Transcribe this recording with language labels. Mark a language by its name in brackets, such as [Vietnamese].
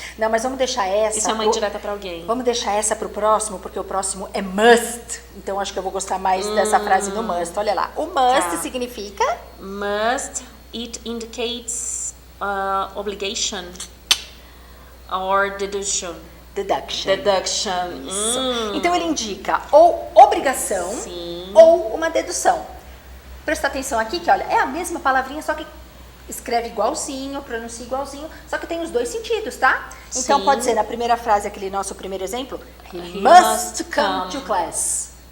[Portuguese] Não, mas vamos deixar essa... Isso é uma indireta pra alguém. Vamos deixar essa pro próximo, porque o próximo é must. Então, acho que eu vou gostar mais dessa frase no must. Olha lá. O must significa... [English] Must, it indicates obligation or deduction. Deduction. Deduction. [Portuguese] Então, ele indica ou obrigação ou uma dedução. Presta atenção aqui que, olha, é a mesma palavrinha, só que escreve igualzinho, pronuncia igualzinho, só que tem os dois sentidos, tá? Então, pode ser na primeira frase, aquele nosso primeiro exemplo, [English] he must come to class.